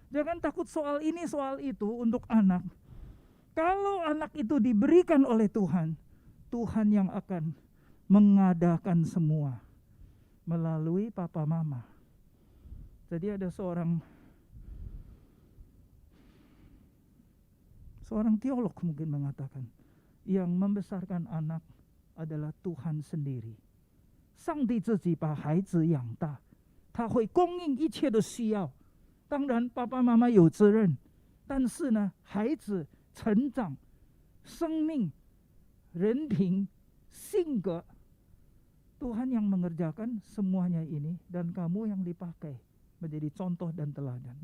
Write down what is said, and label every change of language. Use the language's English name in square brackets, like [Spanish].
[Indonesian] Jangan takut soal ini, soal itu untuk anak. Kalau anak itu diberikan oleh Tuhan, Tuhan yang akan mengadakan semua melalui papa mama. Jadi ada seorang teolog mungkin mengatakan, yang membesarkan anak adalah Tuhan sendiri. [Chinese] 上帝自己把孩子养大，他会供应一切的需要。当然，爸爸妈妈有责任，但是呢，孩子成长、生命、人品、性格， [Indonesian] Tuhan yang mengerjakan semuanya ini, dan kamu yang dipakai menjadi contoh dan teladan.